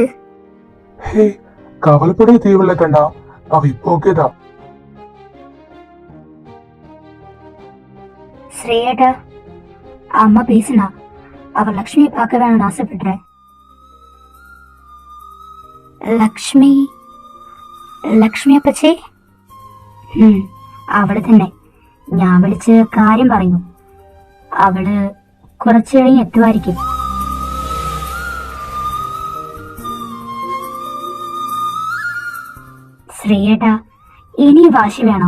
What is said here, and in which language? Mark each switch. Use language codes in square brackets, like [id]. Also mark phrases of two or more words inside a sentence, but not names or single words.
[ta] ஹே, கவலைப்பட தேவையில்ல கண்ணா, அவ இப்போ ஓகேதா. ஸ்ரேயாடா, அம்மா பேசினா. அவ லக்ஷ்மியை பார்க்க வேணும்னு ஆசைப்படுறேன். [ml] ലക്ഷ്മി ലക്ഷ്മി അപ്പച്ചേ? അവള് തന്നെ. ഞാൻ വിളിച്ച് കാര്യം പറഞ്ഞു. അവള് കുറച്ചു കഴിഞ്ഞ് എത്തുമായിരിക്കും. ശ്രീയേട്ടാ, ഇനി വാശി വേണോ?